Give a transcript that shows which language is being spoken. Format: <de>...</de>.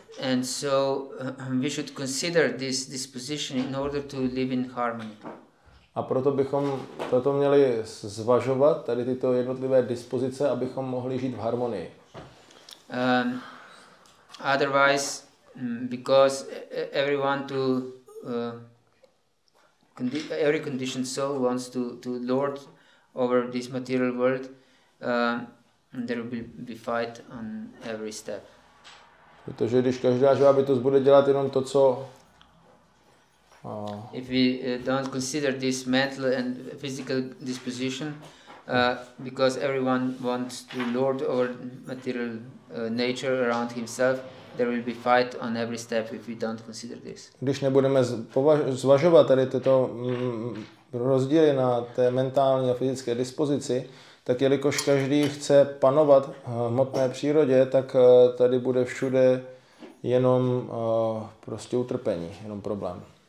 <en>And so we should consider this disposition in order to live in harmony.</en> <cs>A proto bychom měli zvažovat tady tyto jednotlivé dispozice, abychom mohli žít v harmonii.</cs> <en>Otherwise, because every conditioned soul wants to lord over this material world, there will be fight on every step.</en> <cs>Protože když každá živá bytost bude dělat jenom to, co</cs> <en>if we don't consider this mental and physical disposition, because everyone wants to lord over material nature around himself, there will be fight on every step if we don't consider this.</en> <cs>Když nebudeme zvažovat tady tyto rozdíly na té mentální a fyzické dispozici, tak jelikož každý chce panovat v hmotné přírodě, tak tady bude všude jenom prostě utrpení, jenom problém.</cs>